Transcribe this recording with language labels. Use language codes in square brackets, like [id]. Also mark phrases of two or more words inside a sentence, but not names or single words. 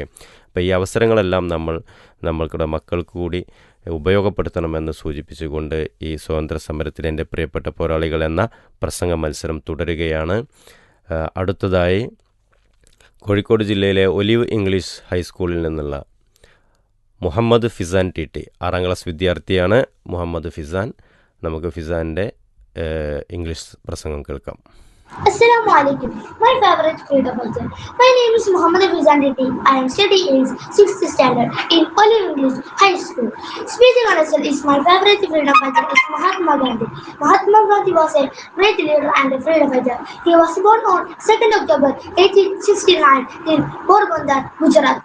[ml] അപ്പോൾ ഈ അവസരങ്ങളെല്ലാം നമ്മൾക്കുടെ മക്കൾക്ക് കൂടി ഉപയോഗപ്പെടുത്തണമെന്ന് സൂചിപ്പിച്ചുകൊണ്ട് ഈ സ്വാതന്ത്ര്യ സമരത്തിൽ എൻ്റെ പ്രിയപ്പെട്ട പോരാളികൾ എന്ന പ്രസംഗ മത്സരം തുടരുകയാണ്. അടുത്തതായി കോഴിക്കോട് ജില്ലയിലെ ഒലിവ് ഇംഗ്ലീഷ് ഹൈസ്കൂളിൽ നിന്നുള്ള മുഹമ്മദ് ഫിസാൻ ടി 6ാം ക്ലാസ് വിദ്യാർത്ഥിയാണ്. മുഹമ്മദ് ഫിസാൻ, നമുക്ക് ഫിസാൻ്റെ ഇംഗ്ലീഷ് പ്രസംഗം കേൾക്കാം. [ar] السلام عليكم. [en] My favorite freedom fighter. My name is Muhammad Fizan Reddy. I am studying in 6th standard in Olive English High School. Speaking honestly is my favorite freedom fighter is Mahatma Gandhi. Mahatma Gandhi was a great leader and a freedom fighter. He was born on 2nd October 1869 in Porbandar, Gujarat.